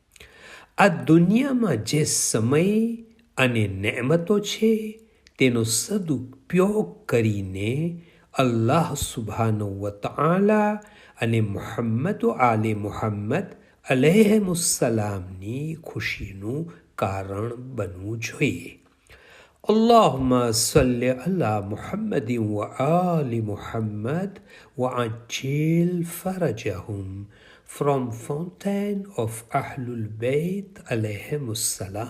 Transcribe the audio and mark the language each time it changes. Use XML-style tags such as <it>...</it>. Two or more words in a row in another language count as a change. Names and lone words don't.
<gu>આ દુનિયામાં જે સમય અને નેમતો છે તેનો સદુપયોગ કરીને</gu> <ar>الله سبحانه وتعالى</ar> <gu>અને</gu> <ar>محمد آل محمد</ar> <gu>અલૈહિમુસ્સલામની ખુશીનું કારણ બનવું જોઈએ.</gu> <ar>اللهم صل على محمد وآل محمد وعجل فرجهم.</ar> <en>From Fountain of Ahlul Bayt</en> <ar>عليهم السلام.</ar>